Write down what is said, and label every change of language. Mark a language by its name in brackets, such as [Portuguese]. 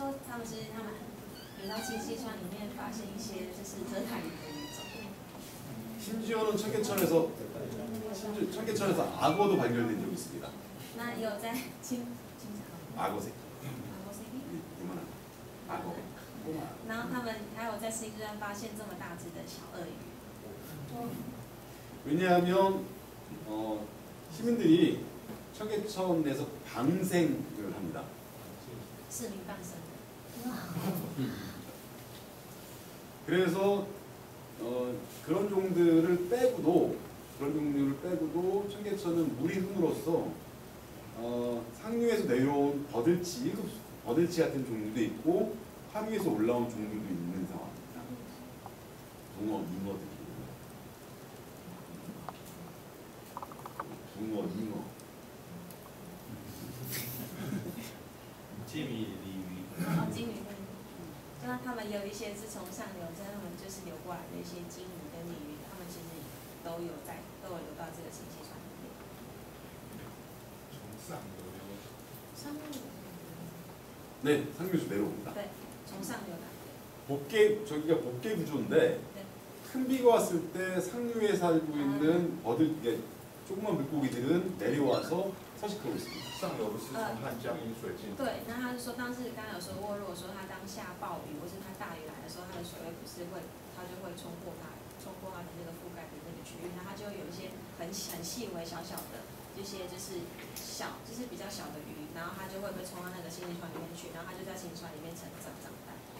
[Chinese] 说他们有到清溪川里面发现一些就是热带鱼的鱼种。 [Korean] 심지어는 청계천에서 악어도 발견된 적이 있습니다. [Chinese] 那也有在 [Korean] 악어 새끼. 이만한 악어. [Chinese] 然后他们还有在新山发现这么大只的小鳄鱼。 [Korean] 왜냐하면 시민들이 청계천에서 방생을 합니다. [Chinese] 市民放生的。 [Korean] 그래서 그런 종들을 빼고도 청계천은 물이 흠으로써 상류에서 내려온 버들치 같은 종류도 있고 하류에서 올라온 종들도 있는 상황입니다. 붕어, 잉어들이. 붕어, 잉어. [Chinese] 金鱼、鲤鱼。金鱼跟，就像他们有一些是从上流，他们就是流过来的一些金鱼跟鲤鱼，他们其实都有流到这个清溪川里面。从上游流。上流。 [Korean] 네, 상류에서 내려옵니다. [Chinese] 对，从上流来。 [Korean] 저기가 복개 구조인데 네. 큰 비가 왔을 때 상류에 살고 있는 이게 조그만 물고기들은 내려와서 서식하고 있습니다. [Chinese] 上游是从汉江引水进。对，那他是说，当时刚刚有说过，如果说他当下暴雨或是他大雨来的时候，它的水位不是会，它就会冲破它的那个覆盖的那个区域，那它就会有一些很细微小小的这些就是比较小的鱼，然后它就会被冲到那个清溪川里面去，然后它就在清溪川里面成长大。